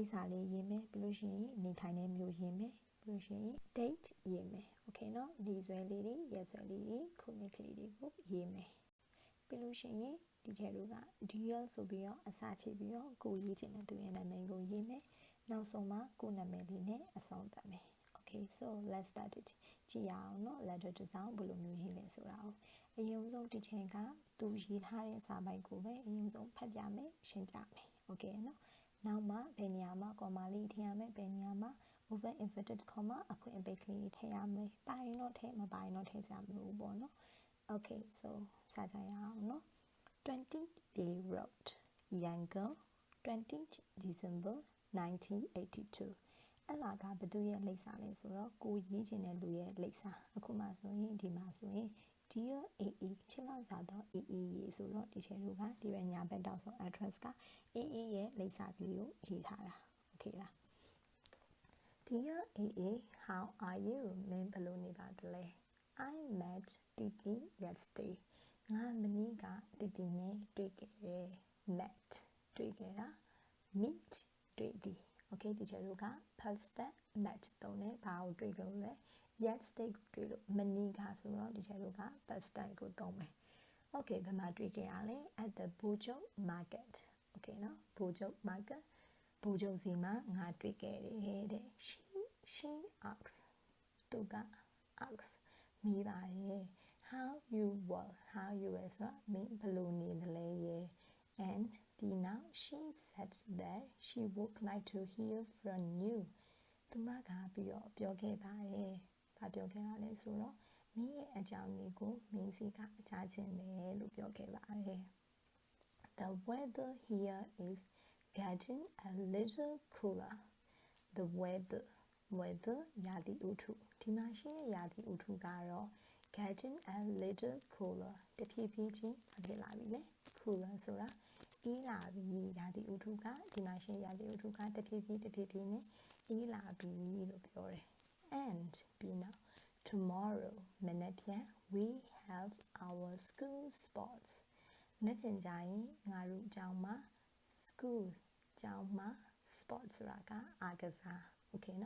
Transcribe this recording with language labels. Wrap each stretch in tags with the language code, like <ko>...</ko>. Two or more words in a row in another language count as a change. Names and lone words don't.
<my>ပ်စာလေးရေးမယ်ပြီးလို့ရှိရင်နေထိုင်တဲ့မြို့ရေးမယ်ပြီးလို့ရှိရင် date ရေးမယ် Okay နော်နေ့စွဲလေးတွေရက်စွဲလေးတွေခုနှစ်ကလေးတွေကိုရေးမယ်ပြီးလို့ရှိရင်ဒီချက်တွေက dear ဆိုပြီးတော့အစာချိပြီးတော့ကိုရေးချ င်တဲ့သူရဲ့နာမည်ကိုရေးမယ်နောက်ဆုံးမှာကိုနာမည်လေးနဲ့အဆုံးသတ်မယ်</my> <en>Okay so let's start it</en> <my>ကြည့်ရအောင်နော် letter တစ်စောင်ဘယ်လိုမျိုးရေးလဲဆိုတာကိုအရင်ဆုံးဒီ ချိန်ကသူရေးထားတဲ့စာပိုက်ကိုပဲအရင်ဆုံးဖတ်ပြမယ်ရှင်းပြမယ် Okay နော်နောက်မှဘယ်နေရာမှာ comma လေးထည့်ရမယ်ဘယ်နေရာမှာ</my> <en>over inverted comma</en> <my>အဖွင့်အပိတ်ကလေးထည့်ရမယ်ပိုင်းတော့ထည့်မပိုင်းတော့ထည့်ကြမလို့ပေါ့နော်</my> <en>Okay so</en> <my>စကြရအောင်နော် 20th Bay Road Yangon 20th December 1982 အဲ့လာကဘသူရဲ့လိပ်စာလဲဆိုတော့ကိုရေးချင်တဲ့လူရဲ့လိပ်စာအခုမှဆိုရင်ဒီမှာဆိုရင် Dear AA ချစ်လောက်စားတော့ AA ရေးဆိုတော့ဒီချက်တို့ကဒီဘက်ညာဘက်တောက်ဆုံး address က AA ရဲ့လိပ်စာကလေးကိုရေးထားတာ Okay လား</my> <en>Dear AA how are you</en> <my>မင်းဘယ်လိုနေပါသလဲ</my> <en>I met Titi yesterday</en> <my>ငါမနေ့ကတီတီနဲ့တွေ့ခဲ့တယ် met တွေ့ခဲ့တာ meet တွေ့သည် Okay ဒီချက်တို့က</my> <en>past tense met</en> <my>တုံးနဲ့ဘာကိုတွေ့လို့လဲ yesterday ကိုတွေ့လို့မနေ့ကဆိုတော့ဒီချက်တို့ က</my> <en>past tense</en> <my>ကိုသုံးမယ် Okay ဘယ်မှာတွေ့ခဲ့ရလဲ</my> <en>at the Bojong market</en> <my>Okay နော် Bojong market ဘိုးချုပ်စီမှာငါတွေ့ခဲ့တယ်တဲ့</my> <en>she asked</en> <my>သူက asked မိပါတယ်</my> <en>how you were</en> <my>ဆိုတာမင်း ဘယ်လိုနေသလဲရဲ့ and ဒီနောက်</my> <en>she said that she would like to hear from you</en> <my>သူမကပြီးတော့ပြောခဲ့ပါတယ်ဘာပြောခဲ့တာလဲ ဆိုတော့မင်းရဲ့အကြောင်းလေးကိုမင်းစီကကြားချင်တယ်လို့ပြောခဲ့ပါတယ်</my> <en>The weather here is getting a little cooler the weather</en> <my>ရာသီဥတုဒီမှာရှိတဲ့ရာသီဥတုကတော့ getting</my> <en>a little cooler</en> <my>တဖြည်းဖြည်းချင်းဖြစ်လာပြီလေ cooler ဆိုတာအေးလာပြီရာသီဥတုကဒီမှာရှိတဲ့ရာသီဥတုကတဖြည်းဖြည်းနဲ့အေးလာပြီလို့ပြောတယ် and ပြီးနောက် tomorrow မနက်ဖြန်</my> <en>we have our school sports Nothing jai ngaru jauma school jauma sports raga agaza. Okay no?</en>